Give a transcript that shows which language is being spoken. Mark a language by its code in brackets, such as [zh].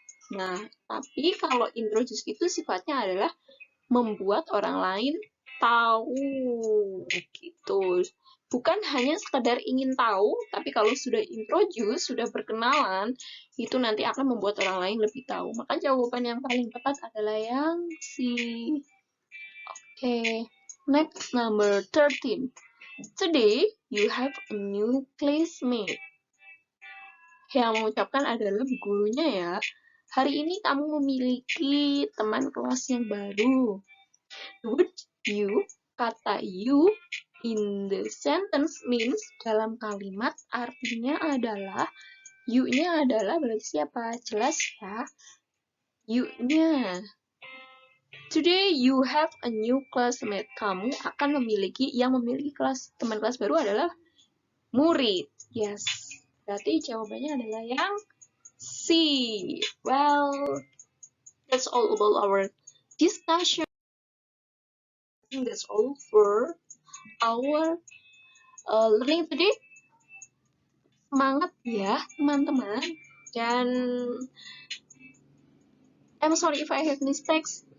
[id] Nah, tapi kalau introduce itu sifatnya adalah membuat orang lain tahu gitu. Bukan hanya sekedar ingin tahu, tapi kalau sudah introduce, sudah berkenalan, itu nanti akan membuat orang lain lebih tahu. Maka jawaban yang paling tepat adalah yang C. [en] Oke, next number 13. Today, you have a new classmate. [id] Yang mengucapkan adalah gurunya ya. Hari ini kamu memiliki teman kelas yang baru. [en] Would you, [id] kata you [en] in the sentence means [id] dalam kalimat artinya adalah you-nya adalah berarti siapa? Jelas ya. You-nya. [en] Today you have a new classmate. [id] Kamu akan memiliki teman kelas baru adalah murid. Yes. Berarti jawabannya adalah yang C. [en] Well, that's all about our discussion. I think that's all for our learning today. [id] Semangat ya, teman-teman. Dan [en] I'm sorry if I have mistakes.